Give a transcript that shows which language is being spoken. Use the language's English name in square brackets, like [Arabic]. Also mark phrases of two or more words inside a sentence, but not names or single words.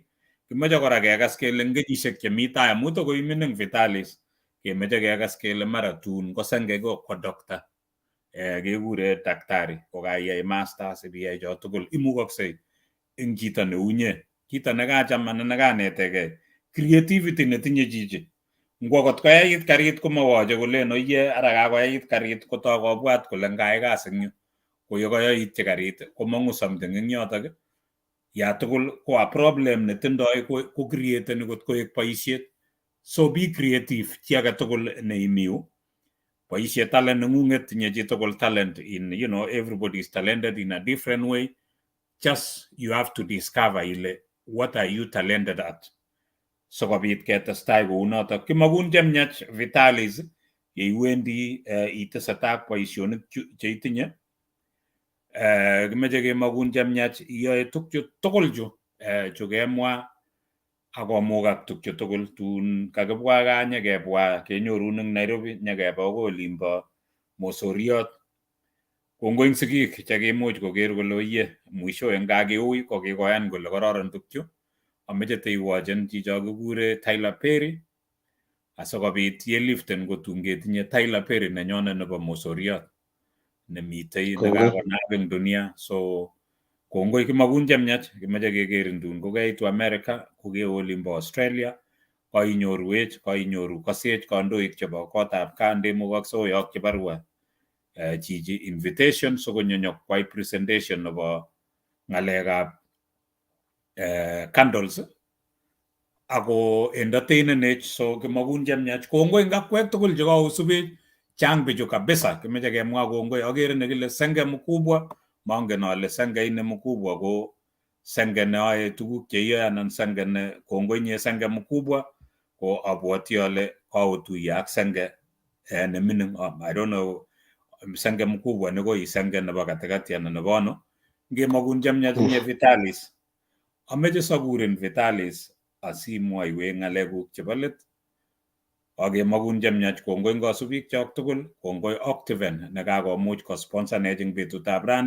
[Kalenjin] Kimeche kora kekas kele eng kenyisiek chemi tai amu tokoi mining Vitalis kemeche kekas kele mara tun ko Senge ko doctor kekure daktari kokaiyai masters ibiyai cho tugul imukoksei eng chito neunye. Kito nekacham anan nekanetegei creativity netinye chichi. Ngwo kot koyait karit komawache kolen oye ara kakoyait karit kotoi kobwat kole ngayai kasi eng yu. Ko yekoyoityi karit komong'u something eng yotok ya tugul ko [English] a problem [Kalenjin] netindoi ko createni kot koek boisiet. [English] So be creative [Kalenjin] chi age tugul neimiu. Boisie talent neng'ung'et, tinye chi tugul talent in, [English] everybody is talented in a different way. Just you have to discover ile what are you talented at. [Kalenjin] So kobit ketestai kou notok. Kimakun chemyach Vitalis yeiwendi itesetai ak boisionik cheitinye. Kimeche kemakun chemyach iyoe tukchu tugul chu kemwa akomukak tukchu tugul tun kakibwa gaa nyekebwa kenyorun eng Nairobi nyekeba akoi olimbo Mosoriot. Kongoi eng sigik chekimuch koker kole oye mwisho eng kakeui ko kikoyan kole kororon tukchu. Ameche teiwochen chicho kikure Tyler Perry asikobit yeliften kotun ketinye Tyler Perry nenyone nebo Mosoriot nemitei nekakonap eng dunia. So kongoi kimakun chemyach kimeche kekerin tun kokeitu America kokewe olimbo Australia kainyorwech kainyoru kosech kandoik chebo kotab kaa ndemukokse oyokyi barua chichi invitation sikonyo nyokwai presentation nebo ng'alekab candles ako entertainenech. So kimakun chemyach kongoi eng akwek tugul chekaosubech chang bichu kabisa. Kimeche kemwa kongoi akere nekile Senge mkubwa mangen ale Senge ine mkubwa ko Senge neoe tuguk cheiyoe anan Senge ne kongoi nye Senge mkubwa ko abwoti ale kaotuye ak Senge nemining. [English] I don't know [Kalenjin] Senge mkubwa nekoi Senge nebo katikati anan nebo ano. Ngemakun chemyach nye Vitalis ameche sakuren Vitalis asimwoiwech ng'alekuk chebo let. Akemakun chemyach kongoi eng kasubik chok tugul. Kongoi Octiven nekakomuch kosponsanech eng betutab rani.